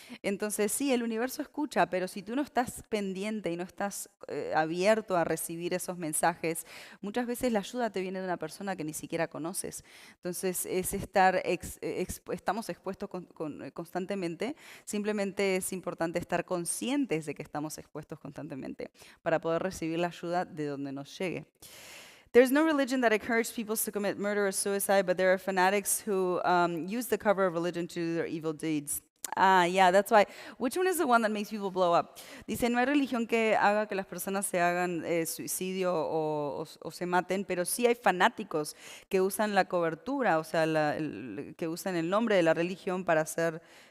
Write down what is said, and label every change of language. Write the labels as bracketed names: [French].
[Spanish] Entonces, sí, el universo escucha, pero si tú no estás pendiente y no estás abierto a recibir esos mensajes, muchas veces la ayuda te viene de una persona que ni siquiera conoces. Entonces, estamos expuestos constantemente. Simplemente es importante estar conscientes de que estamos expuestos constantemente para poder recibir la ayuda de donde nos llegue. [English] There's no religion that encourages people to commit murder or suicide, but there are fanatics who use the cover of religion to do their evil deeds. Ah, yeah, that's why. Which one is the one that makes people blow up? [Spanish] Dice, no hay religión que haga que las personas se hagan suicidio o se maten, pero sí hay fanáticos que usan la cobertura, o sea, que usan el nombre de la religión para hacer